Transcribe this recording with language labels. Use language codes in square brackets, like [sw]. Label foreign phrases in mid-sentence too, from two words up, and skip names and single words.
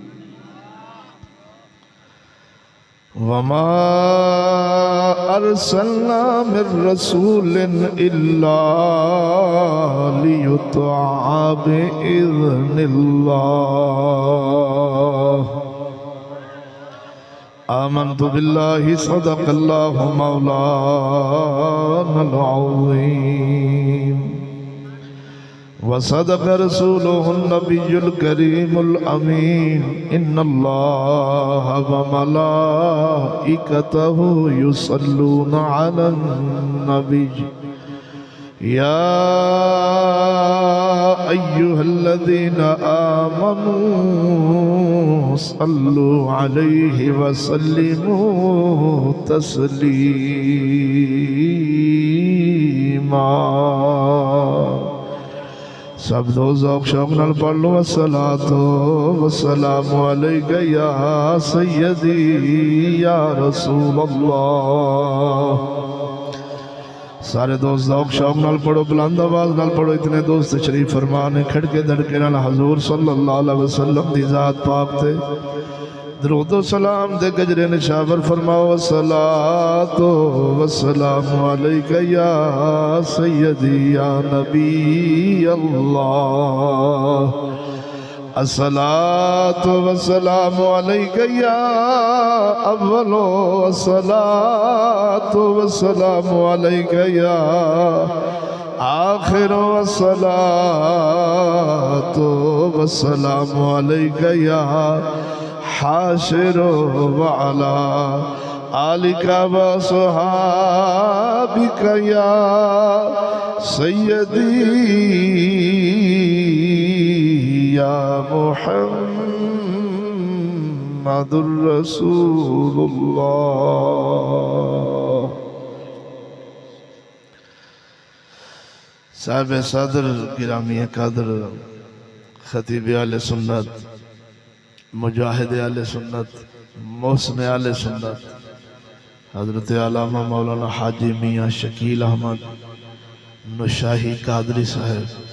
[ar] وما أرسلنا من رسول إلا ليطاع بإذن الله. آمنت بالله صدق الله مولانا العظيم وصدق رسوله النبي الكريم الأمين. إن الله وملائكته يصلون على النبي يا أيها الذين آمنوا صلوا عليه وسلموا تسليما. [pa] سب دو ذوق شوق نال پڑھ لو. [ar] الصلاة والسلام عليك يا سيدي يا رسول الله. [pa] سارے دوست ذوق شوق نال پڑھو، بلند آواز نال پڑھو. اتنے دوست شریف فرمانے کھڑکے دڑکے نال حضور [ar] صلى الله عليه وسلم [pa] دی ذات پاک تے درود و سلام دے گجرے نچھاور فرماؤ. [ar] الصلاة والسلام عليك يا سيدي يا نبي الله. الصلاة والسلام عليك يا أول الصلاة والسلام عليك يا آخر الصلاة والسلام عليك يا حاشر وعلى آلك وصحبك يا سيدي يا محمد رسول الله. [ur] صاحب صدر گرامی قدر خطیب اہل سنت مجاہد اہل سنت محسن اہل سنت حضرت علامہ مولانا حاجی میاں شکیل احمد نوشاہی قادری صاحب